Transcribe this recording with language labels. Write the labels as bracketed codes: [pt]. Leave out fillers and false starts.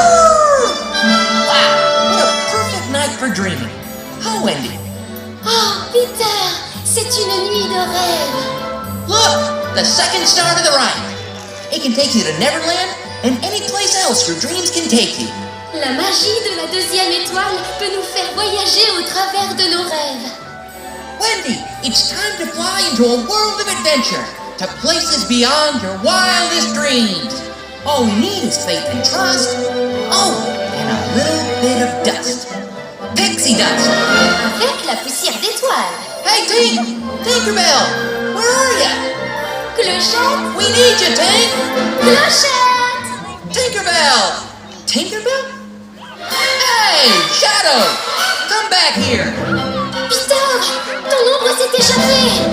[en] Wow, what a perfect night for dreaming. Huh, Wendy? [fr] Oh, Peter, c'est une nuit de rêve. [en] Look, the second star to the right. It can take you to Neverland and any place else your dreams can take you. [fr] La magie de la deuxième étoile peut nous faire voyager au travers de nos rêves. [en] Wendy, it's time to fly into a world of adventure, to places beyond your wildest dreams. All we need is faith and trust. Oh, and a little bit of dust. Pixie dust. [fr] Avec la poussière d'étoiles. [en] Hey, Tinkerbell, where are ya? [fr] Clochette, [en] We need you, Tink. [fr] clochette. [en] Tinkerbell. Tinkerbell? Hey, Shadow, come back here. [fr] Peter, ton ombre s'est échappée.